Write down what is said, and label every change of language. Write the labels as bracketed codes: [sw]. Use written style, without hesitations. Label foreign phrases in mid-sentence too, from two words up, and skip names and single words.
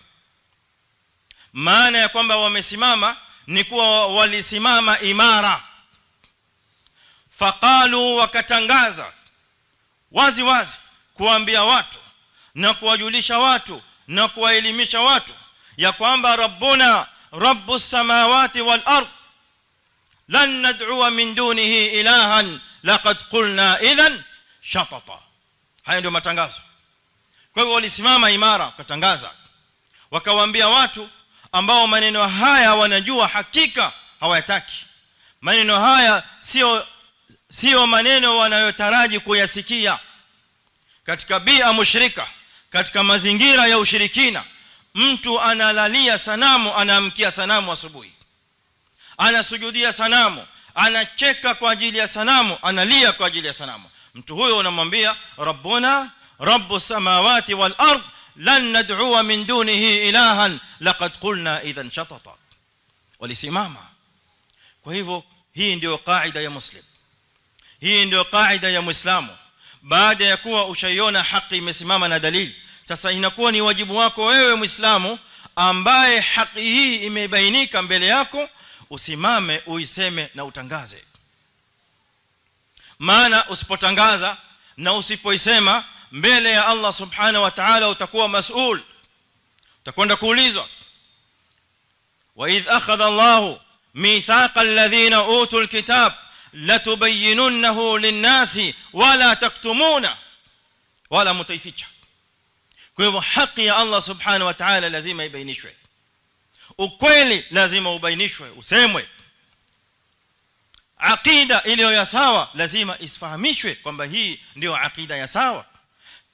[sw] Maana ya kwamba wamesimama ni kuwa walisimama imara. [ar] Faqalu, [sw] wakatangaza wazi wazi kuambia watu na kuwajulisha watu na kuwaelimisha watu ya kwamba [ar] ربنا رب السماوات والأرض لن ندعو من دونه إلها لقد قلنا إذا شططا. [sw] Haya ndio matangazo. Kwa hivyo walisimama imara, wakatangaza, wakawaambia watu ambao maneno haya wanajua hakika hawayataki. Maneno haya sio maneno wanayotaraji kuyasikia. Katika [ar] بيئة مشركة, [sw] katika mazingira ya ushirikina, mtu analalia sanamu, anaamkia sanamu asubuhi, anasujudia sanamu, anacheka kwa ajili ya sanamu, analia kwa ajili ya sanamu. Mtu huyo unamwambia [ar] ربنا رب السماوات والأرض لن ندعو من دونه إلها لقد قلنا إذا شططا. [sw] Walisimama. Kwa hivyo hii ndio kaida ya Muslim, hii ndio kaida ya Muislamu. Baada ya kuwa ushaiona haki imesimama na dalili, sasa inakuwa ni wajibu wako wewe Muislamu ambaye haki hii imebainika mbele yako, usimame uiseme na utangaze. Maana usipotangaza na usipoisema mbele ya Allah [ar] سبحانه وتعالى [sw] utakuwa mas'ul, utakwenda kuulizwa. [ar] وإذ أخذ الله ميثاق الذين أوتوا الكتاب لتبيننه للناس ولا تكتمون wala mutaificha. [sw] Kwa hivyo haki ya Allah [ar] سبحانه وتعالى [sw] lazima ibainishwe, ukweli lazima ubainishwe, usemwe. Aqida iliyo ya sawa lazima isifahamishwe kwamba hii ndio aqida ya sawa.